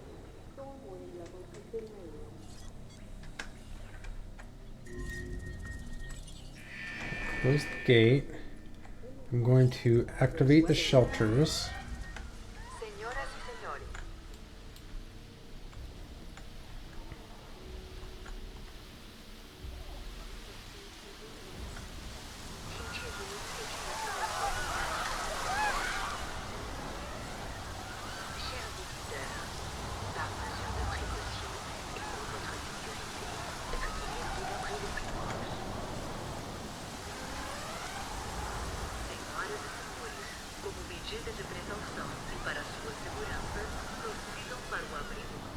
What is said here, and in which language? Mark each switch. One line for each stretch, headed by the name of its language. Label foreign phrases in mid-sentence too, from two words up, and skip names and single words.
English: Storm warning levels have been raised. Close the gate. I'm going to activate the shelters.
Spanish: Señoras y señores,
French: chers visiteurs, par mesure de précaution et pour votre sécurité, veuillez vous montrer le plus proche.
Portuguese: Senhoras e senhores, como medida de precaução e para sua segurança, prossigam para o abrigo.